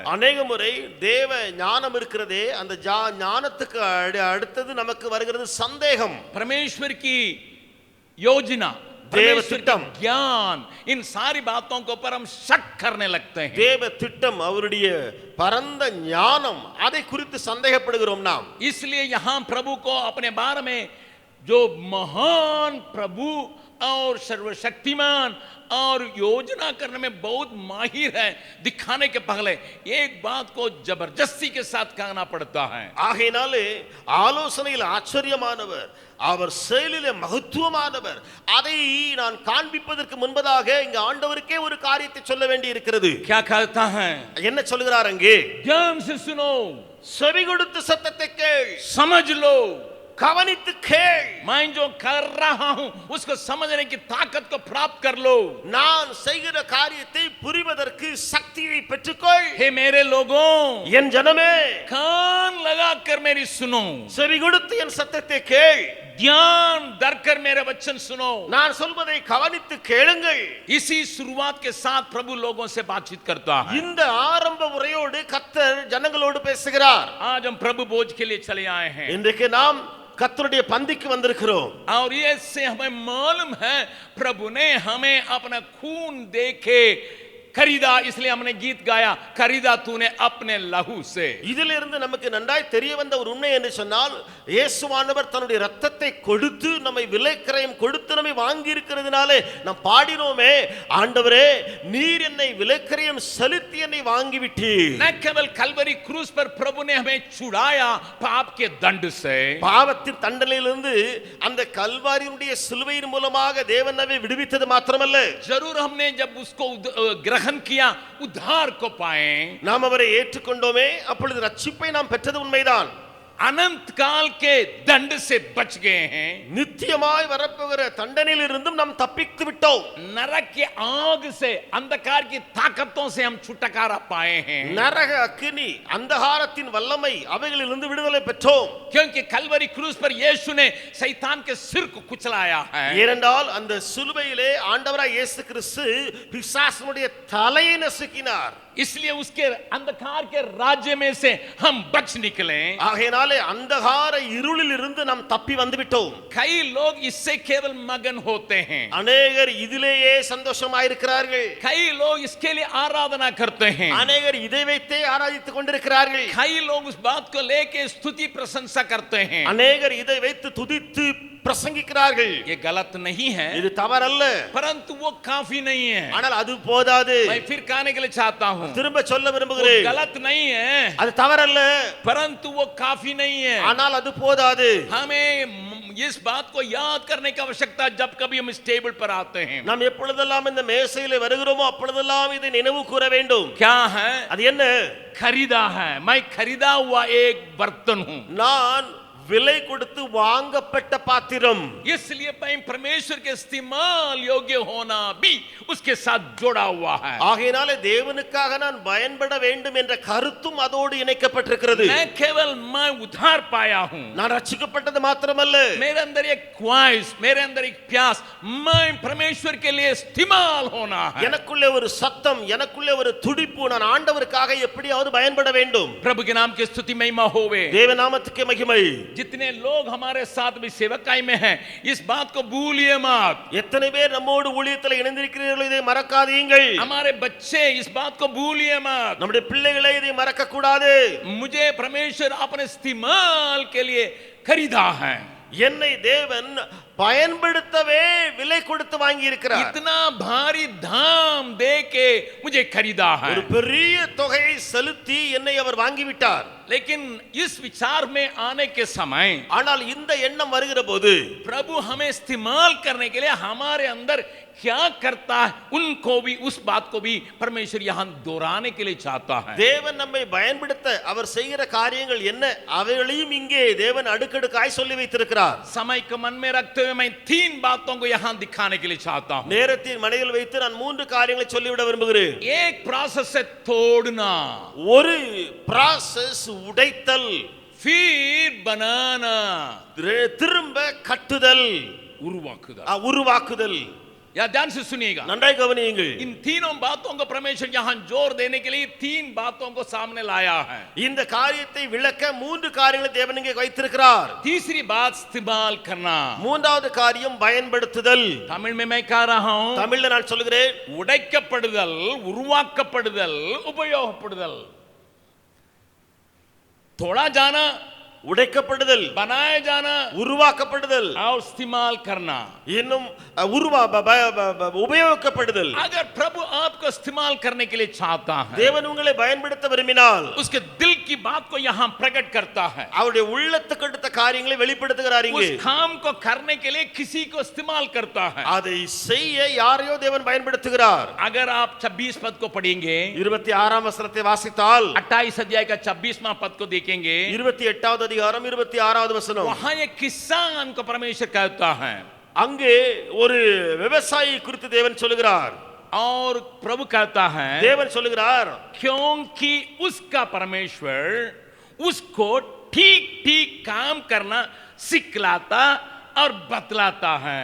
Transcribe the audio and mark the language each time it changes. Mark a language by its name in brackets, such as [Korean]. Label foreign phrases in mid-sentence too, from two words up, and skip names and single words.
[Tamil] அநேக முறை தேவ ஞானம் இருக்கிறதே, அந்த ஞானத்துக்கு அடுத்தது நமக்கு வருகிறது சந்தேகம். [Hindi] परमेश्वर की योजना, परमेश्वर का ज्ञान, इन सारी बातों के ऊपर हम शक करने लगते हैं। [Tamil] தேவ திட்டம், அவருடைய பரந்த ஞானம், அதை குறித்து சந்தேகப்படுகிறோம் நாம். [Hindi] इसलिए यहाँ प्रभु को अपने बारे में जो महान प्रभु और सर्वशक्तिमान और योजना करने में बहुत माहिर है दिखाने के पहले एक बात को जबरदस्ती के साथ कहना पड़ता है। [Tamil] ஆகையினாலே ஆலோசனையில் ஆச்சரியமானவர், அவர் செயலிலே மகத்துவமானவர், அதை நான் காண்பிப்பதற்கு முன்பதாக இங்க ஆண்டவருக்கே ஒரு காரியத்தை சொல்ல வேண்டி இருக்கிறது. [Hindi] क्या कहता है? [Tamil] என்ன சொல்கிறார் அங்கே? [Hindi] ध्यान से सुनो, [Tamil] செவி கொடுத்து சத்தத்தை கேள், [Hindi] समझ लो, [Tamil] கவனித்து கேள். [Hindi] मैं जो कर रहा हूं उसको समझने की ताकत को प्राप्त कर लो। [Tamil] நான் செய்கிற காரியத்தை புரிவதற்கு சக்தியை பெற்றுக்கொள். [Hindi] हे मेरे लोगों, [Tamil] என் ஜனமே, [Hindi] कान लगाकर मेरी सुनो, [Tamil] செவி கொடுத்து என் சத்தத்தை கேள், [Hindi] ध्यान धरकर मेरे वचन सुनो। [Tamil] நான் சொல்வதை கவனித்து கேளுங்கள். [Hindi] इसी शुरुआत के साथ प्रभु लोगों से बातचीत करता है। [Tamil] இந்த ஆரம்ப உரையோடு கர்த்தர் ஜனங்களோடு பேசுகிறார். [Hindi] आज हम प्रभु भोज के लिए चले आए हैं। [Tamil] இன்றைக்கு நாம் கர்த்தருடைய பந்திக்கு வந்திருக்கிறோம். [Hindi] और ये से हमें मालूम है प्रभु ने हमें अपना खून देके खरीदा, इसलिए हमने गीत गाया, खरीदा तूने अपने लहू से. [Tamil] இதிலிருந்து நமக்கு நன்றாய் தெரிய வந்த ஒரு உண்மை என்று சொன்னால், இயேசுவானவர் தன்னுடைய இரத்தத்தை கொடுத்து நம்மை விலைக்கிரயம் கொடுத்து நம்மை வாங்கி இருக்கிறதுனாலே நாம் பாடினோமே, ஆண்டவரே நீர் என்னை விலைக்கிரயம் செலுத்தி என்னை வாங்கி விட்டீர். [Hindi] न केवल कलवरी क्रूस पर प्रभु ने हमें छुड़ाया पाप के दंड से, [Tamil] பாவத்தின் தண்டனையிலிருந்து அந்த கல்வாரியினுடைய சிலுவையின் மூலமாக தேவன் நம்மை விடுவித்தது மாத்திரமல்ல, [Hindi] जरूर हमने जब उसको ग्रहण किया उद्धार को पाए, [Tamil] நாம் அவரை ஏற்றுக்கொண்டோமே, அப்பொழுது ரட்சிப்பை நாம் பெற்றது உண்மைதான். [Hindi] अनंत काल के दंड से बच गए हैं, [Tamil] நித்தியமாய் வரப்போகிற தண்டனையிலிருந்தும் நாம் தப்பித்து விட்டோம். [Hindi] नरक के आग से, अंधकार की ताकतों से हम छुटकारा पाए हैं, [Tamil] நரக அக்கினி அந்தகாரத்தின் வல்லமை அவைகளிலிருந்து விடுதலை பெற்றோம். [Hindi] क्योंकि कलवरी क्रूस पर यीशु ने शैतान के सिर को कुचलाया है. [Tamil] ஏனென்றால் அந்த சிலுவையிலே ஆண்டவராய் இயேசு கிறிஸ்து பிசாசுடைய தலையை நசுக்கினார். [Hindi] इसलिए उसके अंधकार के राज्य में से हम बच निकले. [Tamil] ஆகையினாலே அந்தகார இருளில் இருந்து நாம் தப்பி வந்து விட்டோம். [Hindi] कई लोग इससे केवल मगन होते हैं, [Tamil] அநேகர் இதிலேயே சந்தோஷமாயிருக்கிறார்கள். [Hindi] कई लोग इसके लिए आराधना करते हैं, [Tamil] அநேகர் இதை வைத்தே ஆராதித்துக் கொண்டிருக்கிறார்கள். [Hindi] कई लोग उस बात को लेके स्तुति प्रशंसा करते हैं. [Tamil] அநேகர் இதை வைத்து துதித்து பிரசங்கிக்கிறார்கள். [Hindi] ये गलत नहीं है, [Tamil] இது தவறல்ல, [Hindi] परंतु वो काफी नहीं है. [Tamil] ஆனால் அது போதாது. [Hindi] मैं फिर कहने के लिए चाहता हूँ, [Tamil] திரும்ப சொல்ல [Hindi] वो [Tamil] விரும்புகிறேன், [Hindi] गलत नहीं है, [Tamil] அது தவறல்ல, [Hindi] परंतु वो काफी नहीं है. [Tamil] ஆனால் அது போதாது. [Hindi] हमें इस बात को याद करने की आवश्यकता जब कभी हम इस टेबल पर आते हैं. [Tamil] நாம் எப்பொழுதெல்லாம் இந்த மேசையிலே வருகிறோமோ அப்பொழுதெல்லாம் இதை நினைவு கூற வேண்டும். [Hindi] क्या है? [Tamil] அது என்ன? [Hindi] खरीदा है. मैं खरीदा हुआ एक बर्तन हूँ, [Tamil] நான் விலை கொடுத்து வாங்கப்பட்ட பாத்திரம். [Hindi] इसलिए मैं परमेश्वर के इस्तेमाल योग्य होना भी उसके साथ जुड़ा हुआ है. [Tamil] ஆகையினாலே தேவனுக்காக நான் பயன்பட வேண்டும் என்ற கருத்தும் அதோடு இணைக்கப்பட்டிருக்கிறது. [Hindi] मैं केवल मैं उद्धार पाया हूँ, [Tamil] நான் ரட்சிக்கப்பட்டது மாத்திரமல்ல, [Hindi] मेरे अंदर एक ख्वाहिश, मेरे अंदर एक प्यास, मैं परमेश्वर के लिए इस्तेमाल होना है. [Tamil] எனக்குள்ளே ஒரு சத்தம், எனக்குள்ளே ஒரு துடிப்பு, நான் ஆண்டவருக்காக எப்படியாவது பயன்பட வேண்டும். [Hindi] प्रभु के नाम की स्तुति महिमा होवे. [Tamil] தேவ நாமத்துக்கே மகிமை. [Hindi] जितने लोग हमारे साथ भी सेवकाई में हैं, इस बात को भूलिए मत. [Tamil] எத்தனை பேர் நம்மோடு ஊழியத்தில் இணைந்திருக்கிறீர்களோ இதை மறக்காதீங்கள். [Hindi] हमारे बच्चे इस बात को भूलिए मत. [Tamil] நம்முடைய பிள்ளைகளை இதை மறக்க கூடாது. [Hindi] मुझे परमेश्वर अपने इस्तेमाल के लिए खरीदा है. [Tamil] என்னை தேவன் பயன்படுத்தவே விலை கொடுத்து வாங்கி இருக்கிறார். [Hindi] इतना भारी दाम दे के मुझे खरीदा है. [Tamil] ஒரு பெரிய தொகையை செலுத்தி என்னை அவர் வாங்கி விட்டார். [Hindi] लेकिन इस विचार में आने के समय [Tamil] ஆனால் இந்த எண்ணம் வருகிற போது [Hindi] प्रभु हमें इस्तेमाल करने के लिए हमारे अंदर क्या करता है, उनको भी, उस बात को भी परमेश्वर यहाँ दोहराने के लिए चाहता है. [Tamil] தேவன் நம்மை பயன்படுத்த அவர் செய்கிற காரியங்கள் என்ன அவைகளையும் இங்கே தேவன் அடுக்கடுக்காய் சொல்லி வைத்திருக்கிறார். [Hindi] समय को मन में रखते हुए मैं 3 बातों को यहाँ दिखाने के लिए चाहता हूँ. [Tamil] நேரத்தின் மனையில் வைத்து நான் 3 காரியங்களை சொல்லிவிட விரும்புகிறேன். [Hindi] एक प्रोसेस से तोड़ना, [Tamil] ஒரு process உடைத்தல், [Hindi] फिर बनाना, [Tamil] திரும்ப கட்டுதல், உருவாக்குதல். [Hindi] या ध्यान से सुनिएगा. [Tamil] நன்றாய் கவனியுங்கள். [Hindi] इन तीनों बातों को परमेश्वर यहाँ जोर देने के लिए 3 बातों को सामने लाया है. [Tamil] இந்த காரியத்தை விளக்க 3 காரியங்களை தேவன் இங்கே வைத்திருக்கிறார். [Hindi] तीसरी बात इस्तेमाल करना, [Tamil] மூன்றாவது காரியம் பயன்படுத்துதல். [Hindi] तमिल में मैं कह रहा हूं, [Tamil] தமிழ்ல நான் சொல்கிறேன், உடைக்கப்படுதல், உருவாக்கப்படுதல், உபயோகப்படுதல். [Hindi] तोड़ा जाना, [Tamil] உடைக்கப்படுதல், [Hindi] बनाया जाना, [Tamil] உருவாக்கப்படுதல், [Hindi] और इस्तेमाल करना. [Tamil] இன்னும் உபயோகிக்கப்படுதல். [Hindi] अगर प्रभु आपको इस्तेमाल करने के लिए चाहता है, [Tamil] தேவன் உங்களை பயன்படுத்த விரும்பினால் [Hindi] उसके दिल की बात को यहाँ प्रकट करता है. [Tamil] அவருடைய உள்ளத்துக்கு அடுத்த காரியங்களை வெளிப்படுத்துகிறார். [Hindi] उस [Tamil] இங்கே [Hindi] काम को करने के लिए किसी को इस्तेमाल करता है. [Tamil] அதை செய்ய யாரையோ தேவன் பயன்படுத்துகிறார். [Hindi] अगर आप 26 पद को पढ़ेंगे, [Tamil] 26ஆம் வசனத்தை வாசித்தால் [Hindi] 28 अध्याय का 26वां पद को देखेंगे, [Tamil] 28வது அதிகாரம் 26வது வசனம், [Hindi] वहां एक किसान को परमेश्वर कहता है. [Tamil] அங்கே ஒரு விவசாயி குறித்து தேவன் சொல்லுகிறார். [Hindi] और प्रभु कहता है, [Tamil] தேவன் சொல்லுகிறார், [Hindi] क्योंकि उसका परमेश्वर उसको ठीक ठीक काम करना सिखलाता और बतलाता है.